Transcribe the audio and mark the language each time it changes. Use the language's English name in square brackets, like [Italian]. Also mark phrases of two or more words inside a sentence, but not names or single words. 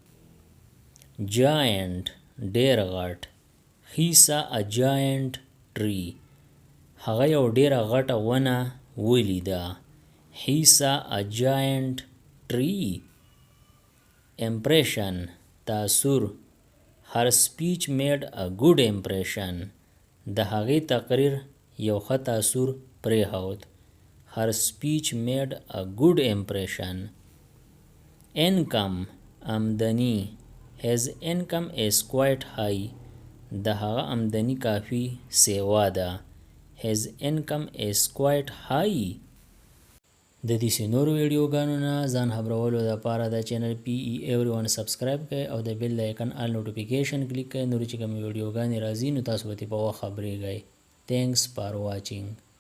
[Pashto] Giant ډیر غټ. [English] He saw a giant tree. [Pashto] هغه یو ډیره غټه ونه ولیده. [English] He saw a giant tree. [Pashto] Impression تاثر. [English] Her speech made a good impression. [Pashto] د هغې تقریر یو ښه تاثر پرېښود. [English] Her speech made a good impression. [Pashto] Income آمدنی. [English] His income is quite high. [Pashto] د هغه آمدنی کافی سیوا ده. [English] His income is quite high. [Pashto] د دې نورو ویډیوګانو نه ځان خبرولو لپاره د چینل PE Everyone سبسکرایب کړئ او د [English] bell icon all notification click [Pashto] کړئ. نور چې کوم ویډیوګانې راځي نو تاسو به په وخت خبرېږئ. [English] Thanks for watching.